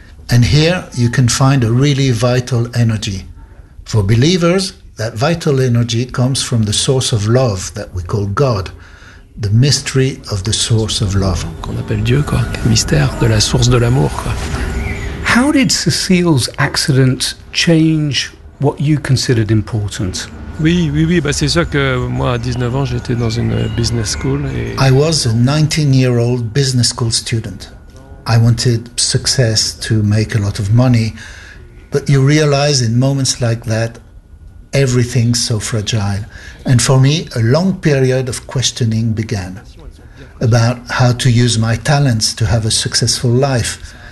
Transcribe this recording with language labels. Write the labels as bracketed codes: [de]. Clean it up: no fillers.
[en] And here you can find a really vital energy. For believers, that vital energy comes from the source of love that we call God, the mystery of the source of love. [fr] Qu'on appelle Dieu, quoi. Le mystère de la source de l'amour, quoi. [en] How did Cécile's accident change what you considered important? [fr] Oui, bah c'est sûr que moi à 19 ans, j'étais dans une business school et [en] I was a 19-year-old business school student. I wanted success to make a lot of money, but you realize in moments like that everything's so fragile. And for me, a long period of questioning began about how to use my talents to have a successful life.